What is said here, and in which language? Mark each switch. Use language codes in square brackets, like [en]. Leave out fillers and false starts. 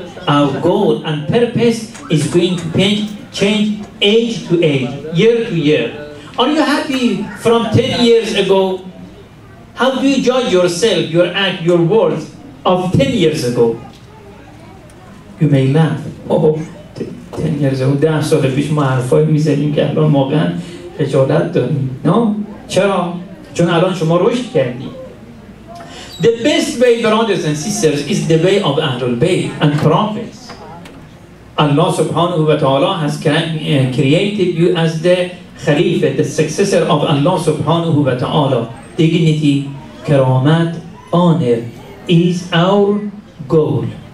[en] Our goal and purpose is going to change age to age, year to year. Are you happy from 10 years ago? How do you judge yourself, your act, your words of 10 years ago? You may laugh. Oh, 10 years ago, [fa] 10 سال پیش ما حرفایی میزدیم که الان واقعا خجالت داریم. [en] No? [fa] چرا؟ چون الان شما رشد کردید. [en] The best way, brothers and sisters, is the way of Ahlul Bayt and prophets. Allah subhanahu wa ta'ala has created you as the Khalifa, the successor of Allah subhanahu wa ta'ala. Dignity, karamat, honor is our goal.